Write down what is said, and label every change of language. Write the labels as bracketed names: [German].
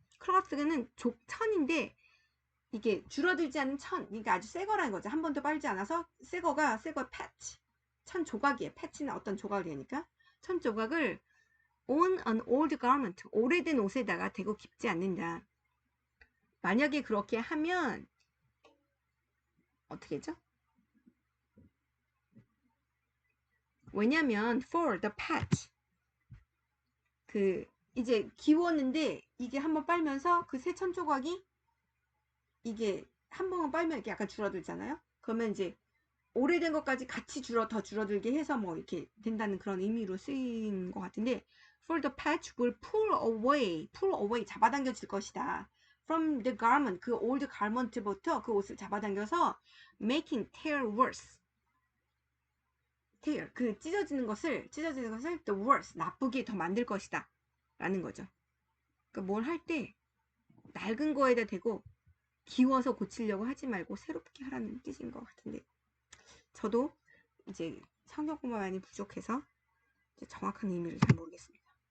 [Korean] cloth는 천인데 이게 줄어들지 않는 천. 그러니까 아주 새 거라는 거죠. 한 번도 빨지 않아서 새 거가 patch. 천 조각이에요. patch는 어떤 조각을 얘기하니까. [English] 천 조각을 on an old garment. [Korean] 오래된 옷에다가 대고 깁지 않는다. 만약에 그렇게 하면 어떻게 했죠? 왜냐면 [English] for the patch [Korean] 이제 기웠는데 이게 한번 빨면서 그 새 천 조각이 이게 한 번만 빨면 이렇게 약간 줄어들잖아요. 그러면 이제 오래된 것까지 같이 더 줄어들게 해서 뭐 이렇게 된다는 그런 의미로 쓰인 것 같은데 [English] for the patch will pull away [Korean] 잡아당겨질 것이다. [English] from the garment 그 old garment부터 [Korean] 그 옷을 잡아당겨서 [English] making tear worse. [Korean] tear 그 찢어지는 것을 [English] the worse [Korean] 나쁘게 더 만들 것이다 라는 거죠. 그러니까 뭘 할 때 낡은 거에다 대고 기워서 고치려고 하지 말고 새롭게 하라는 뜻인 것 같은데 저도 이제 성경 공부가 많이 부족해서 정확한 의미를 잘 모르겠습니다.